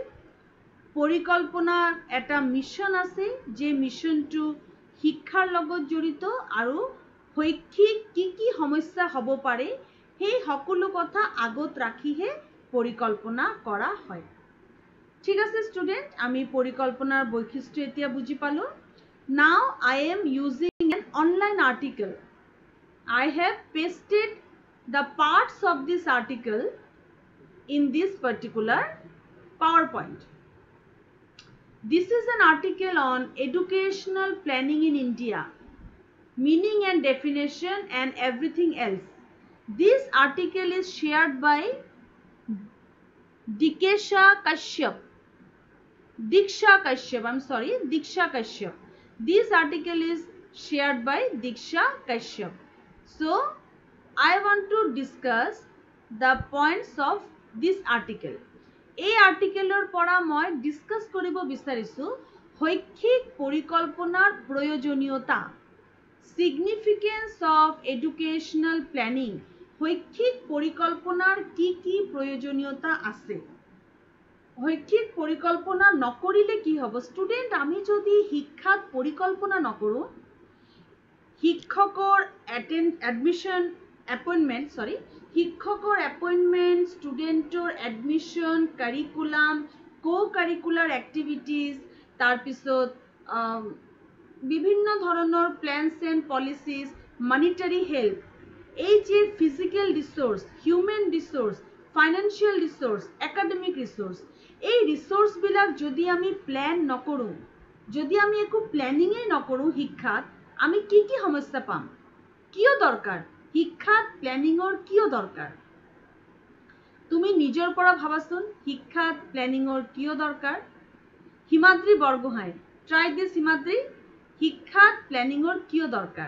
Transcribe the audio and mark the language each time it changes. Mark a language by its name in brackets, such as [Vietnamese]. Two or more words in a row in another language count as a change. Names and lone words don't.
[Assamese] পৰিকল্পনাৰ এটা মিছন আছে, যে মিছনটো শিক্ষাৰ লগত জড়িত আৰু শৈক্ষিক কি কি সমস্যা হ'ব পাৰে সেই সকলো কথা আগত ৰাখিহে পৰিকল্পনা কৰা হয়. ঠিক আছে ষ্টুডেন্ট, আমি পৰিকল্পনাৰ বৈশিষ্ট্য এতিয়া বুজি পালো. [English] Now I am using an online article. I have pasted the parts of this article in this particular PowerPoint. This is an article on educational planning in India, meaning and definition and everything else. This article is shared by Diksha Kashyap. This article is shared by Diksha Kashyap. So I want to discuss the points of this article. [Assamese] এই আৰ্টিকেলৰ পৰা মই ডিসকাস কৰিব বিচাৰিছো শৈক্ষিক পৰিকল্পনাৰ প্ৰয়োজনীয়তা. [English] Significance of educational planning. [Assamese] শৈক্ষিক পৰিকল্পনাৰ কি কি প্ৰয়োজনীয়তা আছে? শৈক্ষিক পৰিকল্পনা নকৰিলে কি হ'ব? ষ্টুডেন্ট, আমি যদি শিক্ষাত পৰিকল্পনা নকৰো, শিক্ষকৰ এপইন্টমেন্ট, ষ্টুডেন্টৰ এডমিশন, কাৰিকুলাম, কো-কাৰিকুলাৰ এক্টিভিটিজ, তাৰপিছত বিভিন্ন ধৰণৰ [English] plans and policies, monetary help, [Assamese] এই যে [English] physical resource, human resource, financial resource, academic resource, [Assamese] এই রিসোর্সবিলাক যদি আমি প্ল্যান নকৰোঁ, যদি আমি একো প্ল্যানিংই নকৰোঁ শিক্ষাত, আমি কি কি সমস্যা পাম? কিয় দৰকাৰ? শিক্ষাত প্ল্যানিংৰ কিয় দৰকাৰ? তুমি নিজৰ পৰা ভাবাচোন, শিক্ষাত প্ল্যানিংৰ কিয় দৰকাৰ? হিমাদ্ৰী বৰগোহাঁই, [English] try this [Assamese] হিমাদ্ৰী, শিক্ষাত প্ল্যানিংৰ কিয় দৰকাৰ?